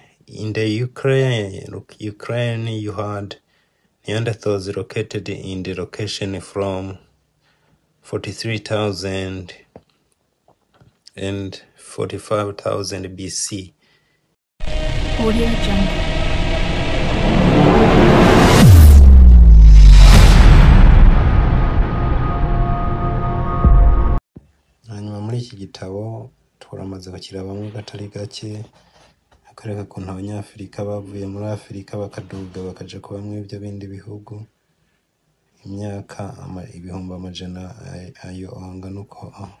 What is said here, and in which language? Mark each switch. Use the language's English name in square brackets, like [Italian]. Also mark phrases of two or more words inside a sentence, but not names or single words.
[English] In the Ukraine, you had Neanderthals located in the location from 43,000 and 45,000 BC. Audio Jungle. [Kinyarwanda] Hanyuma muri iki gitabo turamaze kukirabamo gatari gake akareka kuntu abanyafrika bavuye muri Afrika bakaduga bakaja kuba mu ibyo bindi bihugu imyaka ibihumbi amajana ayo angana uko